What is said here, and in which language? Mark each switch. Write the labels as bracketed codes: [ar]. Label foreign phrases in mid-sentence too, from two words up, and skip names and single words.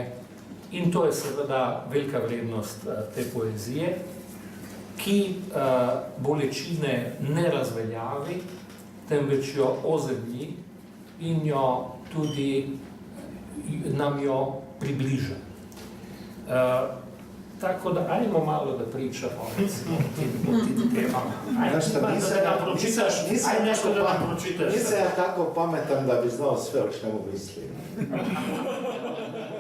[sl] In to je seveda velika vrednost te poezije, ki bolečine ne razveljavi, temveč jo ozemlji in jo tudi nam jo približa. [sr] Tako da, ajmo malo da pričamo, recimo, o tim temama. Nisam ja tako pametan da bi znao sve o čemu mislim.